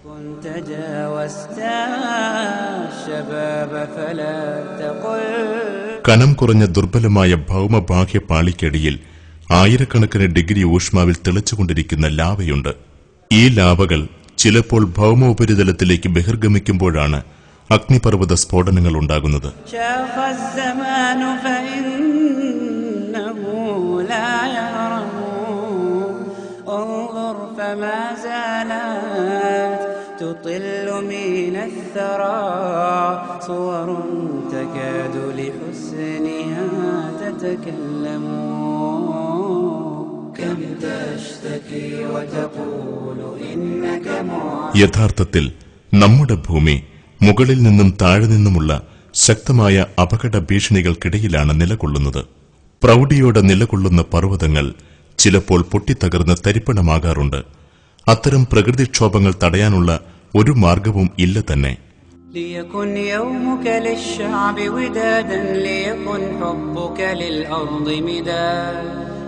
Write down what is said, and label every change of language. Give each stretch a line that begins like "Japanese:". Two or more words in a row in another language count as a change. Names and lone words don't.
Malayalam: കനം കുറഞ്ഞ ദുർബലമായ ഭൗമബാഹ്യ പാളിക്കടിയിൽ ആയിരക്കണക്കിന് ഡിഗ്രി ഊഷ്മാവിൽ തിളച്ചുകൊണ്ടിരിക്കുന്ന ലാവയുണ്ട്. ഈ ലാവകൾ ചിലപ്പോൾ ഭൗമോപരിതലത്തിലേക്ക് ബഹിർഗമിക്കുമ്പോഴാണ് അഗ്നിപർവ്വത സ്ഫോടനങ്ങൾ ഉണ്ടാകുന്നത്.
Arabic: تطل من الثرى صور تكاد لحسنها تتكلم كم تشتكي وتقول إنك معدم.
Malayalam: യഥാർത്ഥത്തിൽ നമ്മുടെ ഭൂമി മുകളിൽ നിന്നും താഴെ നിന്നുമുള്ള ശക്തമായ അപകട ഭീഷണികൾക്കിടയിലാണ് നിലകൊള്ളുന്നത്. പ്രൗഢിയോടെ നിലകൊള്ളുന്ന പർവ്വതങ്ങൾ ചിലപ്പോൾ പൊട്ടിത്തകർന്ന് തരിപ്പണമാകാറുണ്ട്. അത്തരം പ്രകൃതിക്ഷോഭങ്ങൾ തടയാനുള്ള ഒരു മാർഗവും ഇല്ല തന്നെ.
Arabic: ليكن يومك للشعب ودادا ليكن حبك للأرض مداد